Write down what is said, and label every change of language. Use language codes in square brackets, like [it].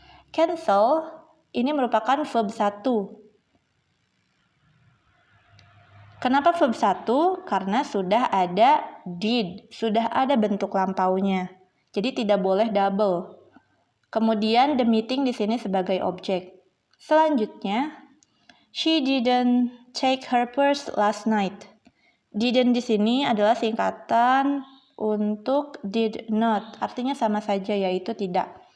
[id] Cancel ini merupakan verb 1. Kenapa verb 1? Karena sudah ada did, sudah ada bentuk lampaunya. Jadi tidak boleh double. Kemudian [en] the meeting [id] di sini sebagai objek. [en] Selanjutnya, she didn't take her purse last night. [id] Didn't di sini adalah singkatan untuk did not, artinya sama saja yaitu tidak.